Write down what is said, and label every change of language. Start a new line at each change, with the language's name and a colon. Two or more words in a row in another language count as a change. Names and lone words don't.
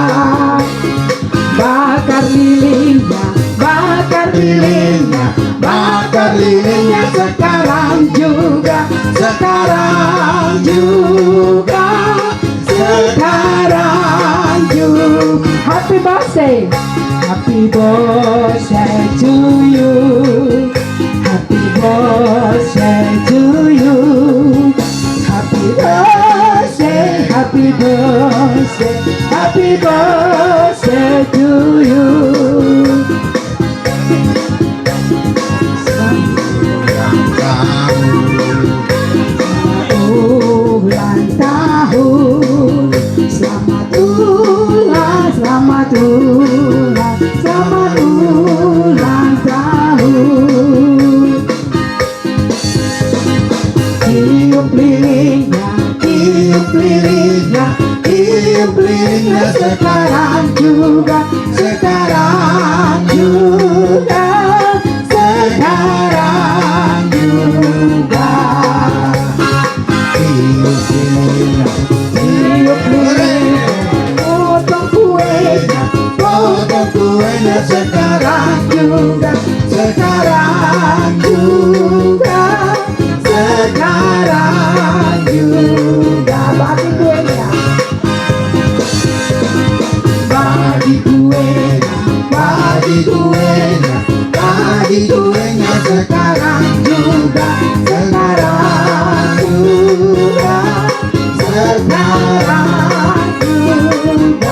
Indonesian: Bakar lilingnya, bakar lilingnya, bakar lilingnya sekarang juga, sekarang juga, sekarang juga.
English: Happy birthday, happy birthday to you, happy birthday to you, happy birthday, happy birthday, happy birthday to you.
Indonesian: Ulang tahun, selamat ulang, selamat ulang, selamat ulang tahun. Tiup lilingnya, tiup lilingnya, tiup lilingnya sekarang juga, sekarang juga, sekarang juga. Tiup lilingnya, tiup lilingnya, potong kuenya, potong kuenya sekarang juga, sekarang juga, sekarang juga. Bagi kuenya, bagi kuenya, bagi kuenya, bagi kuenya sekarang juga, sekarang juga, sekarang juga.